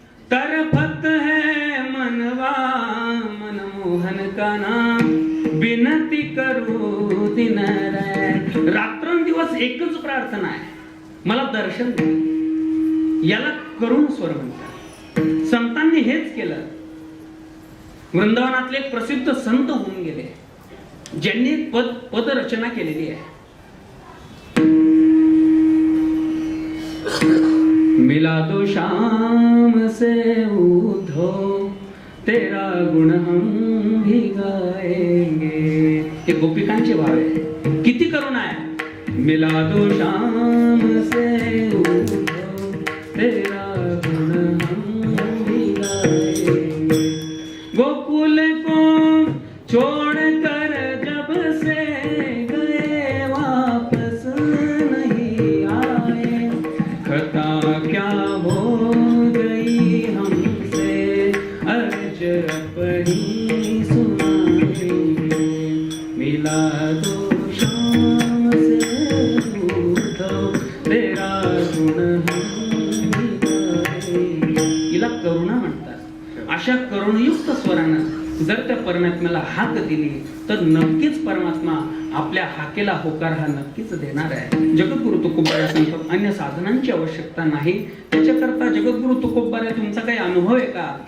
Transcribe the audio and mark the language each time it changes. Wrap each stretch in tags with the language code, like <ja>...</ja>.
<hi>तरफत है मनवा मनमोहन का नाम विनती करू दिनरैन.</hi> <mr>रात्रंदिवस एकच प्रार्थना आहे, मला दर्शन दे. याला करुण स्वर म्हणतात. संतांनी हेच केलं. वृंदावनातले एक प्रसिद्ध संत होऊन गेले ज्यांनी पद रचना केलेली आहे.</mr> <hi>मिला दो शाम से उधो तेरा गुण हम भी गाएंगे.</hi> <mr>हे गोपिकांचे भाव आहे. किती करुणा आहे.</mr> <hi>मिला दो शाम से उधो तेरा गुण हम भी गाएंगे. गोकुल को छोड़ कर जब से गए वापस नहीं आए. खता क्या हो गई हमसे अर्ज अपनी सुनाएंगे. मिला दो शाम से उधो तेरा गुण हम गाएंगे.</hi> <mr>हिला करुणा म्हणतात. अशा करुणयुक्त स्वरानं जर त्या परमात्म्याला हाक दिली तर नक्कीच परमात्मा आपल्या हाकेला होकार हा नक्कीच देणार आहे. जगद्गुरु तुकोबाराय सांगतात अन्य साधनांची आवश्यकता नाही. त्याच्याकरता जगद्गुरु तुकोबाराय तुमचा काही अनुभव आहे का?</mr>